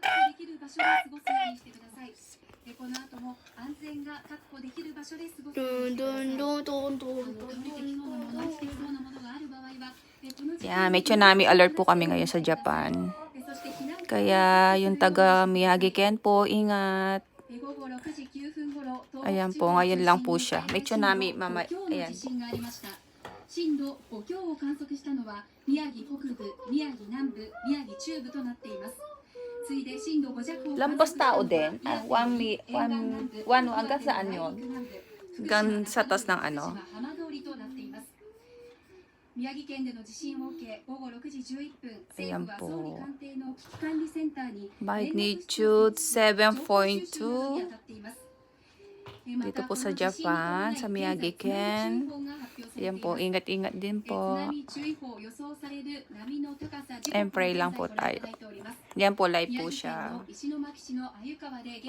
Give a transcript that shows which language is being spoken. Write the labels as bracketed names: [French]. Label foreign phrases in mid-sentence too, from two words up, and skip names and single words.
[Filipino] Yeah, may tsunami alert po kami ngayon sa Japan. Kaya yung taga Miyagi Ken po, ingat. Ayan po, ngayon lang po siya. May tsunami, mama. Ayan po. [Japanese] 震度5強を観測したのは宮城北部、宮城南部、宮城中部となっています。次いで震度5弱を [Filipino] Lampas tao din. Hanggang saan yun? Hanggang sa taas ng ano? [Japanese] 宮城県での地震を受け、午後6時11分、 [Filipino] Ayan [Japanese] 政府は総理 [Filipino] po. [Japanese] 官邸の危機管理センターに [Filipino] Magnitude 7.2. Dito po sa Japan, sa Miyagi Ken. Ayan po, ingat-ingat din po. And pray lang po tayo. Yan po, live po siya.